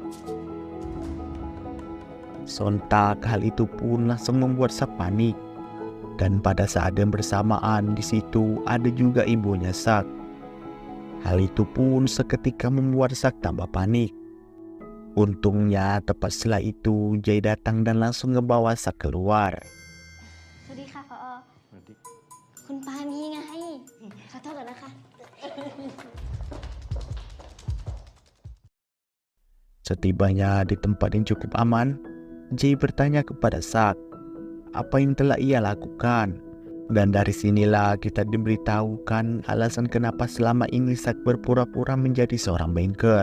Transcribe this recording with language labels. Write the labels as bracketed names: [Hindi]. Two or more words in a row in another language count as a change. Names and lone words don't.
[Indonesian] Sontak hal itu pun langsung membuat Sak panik. Dan pada saat yang bersamaan di situ ada juga ibunya Sak. Hal itu pun seketika membuat Sak tambah panik. Untungnya tepat setelah itu Jai datang dan langsung ngebawa Sak keluar. [Thai] สวัสดีค่ะผอคุณปานีไงขอโทษก่อนนะคะ [Indonesian] Setibanya di tempat yang cukup aman, Jai bertanya kepada Sak apa yang telah ia lakukan. Dan dari sinilah kita diberitahukan alasan kenapa selama ini Sak berpura-pura menjadi seorang banker.